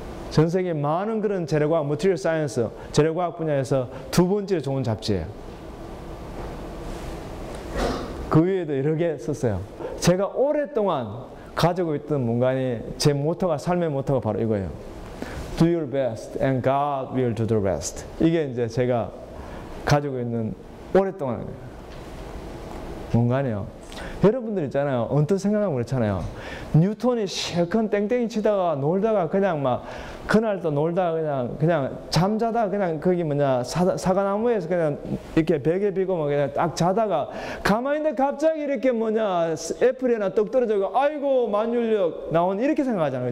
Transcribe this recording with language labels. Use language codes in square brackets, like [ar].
[ko] 전 세계 많은 그런 재료과학, 머티리얼 사이언스, 재료과학 분야에서 두 번째로 좋은 잡지예요. 그 외에도 여러 개 썼어요. 제가 오랫동안 가지고 있던 뭔가니 제 모토가, 삶의 모토가 바로 이거예요. [en] Do your best and God will do the rest. [ko] 이게 이제 제가 가지고 있는 오랫동안 뭔가요. 여러분들 있잖아요. 언뜻 생각하면 그렇잖아요. 뉴턴이 실컷 땡땡이 치다가 놀다가 그냥 막 그날도 놀다가 그냥 잠자다가 그냥 거기 사과나무에서 그냥 이렇게 베개 비고 막 그냥 딱 자다가 가만히 있는데 갑자기 이렇게 애플이 하나 떡 떨어져서 아이고 만율력 나온, 이렇게 생각하잖아요.